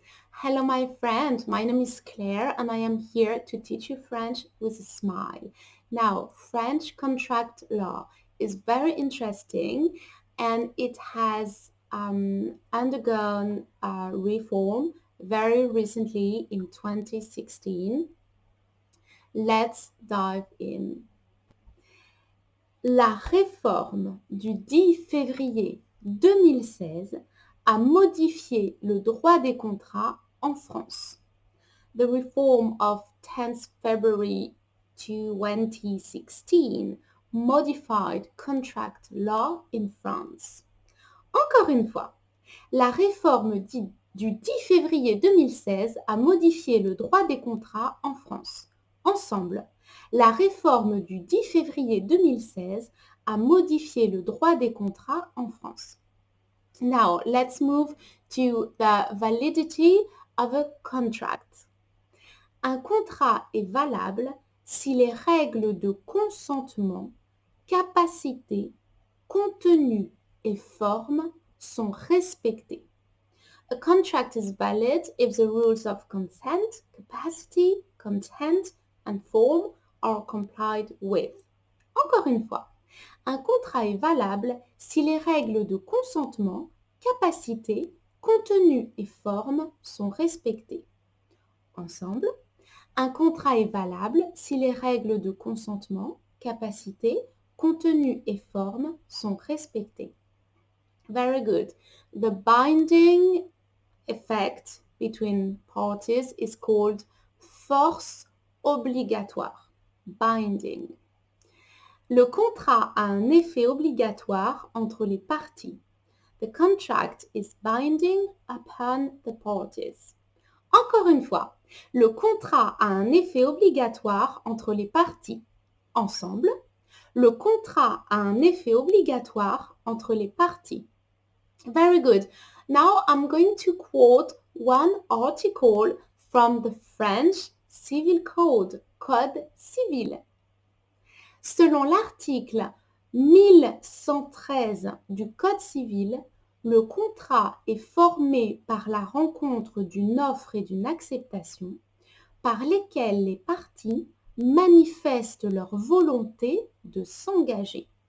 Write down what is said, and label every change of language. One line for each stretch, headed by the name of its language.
English: Hello, my friend. My name is Claire, and I am here to teach you French with a smile. Now, French contract law is very interesting, and it has undergone reform very recently in 2016. Let's dive in.
French: La réforme du 10 février 2016 a modifié le droit des contrats en France.
English: The reform of 10th February 2016 modified contract law in France.
French: Encore une fois, la réforme du 10 février 2016 a modifié le droit des contrats en France. Ensemble, la réforme du 10 février 2016 a modifié le droit des contrats en France.
English: Now, let's move to the validity of a contract.
French: Un contrat est valable si les règles de consentement, capacité, contenu et forme sont respectées.
English: A contract is valid if the rules of consent, capacity, content and form are complied with.
French: Encore une fois, un contrat est valable si les règles de consentement, capacité, contenu et forme sont respectées. Ensemble, un contrat est valable si les règles de consentement, capacité, contenu et forme sont respectées.
English: Very good. The binding effect between parties is called force obligatoire. Binding.
French: Le contrat a un effet obligatoire entre les parties.
English: The contract is binding upon the parties.
French: Encore une fois, le contrat a un effet obligatoire entre les parties. Ensemble, le contrat a un effet obligatoire entre les parties.
English: Very good. Now I'm going to quote one article from the French Civil Code, Code civil.
French: Selon l'article 1113 du Code civil, le contrat est formé par la rencontre d'une offre et d'une acceptation par lesquelles les parties manifestent leur volonté de s'engager.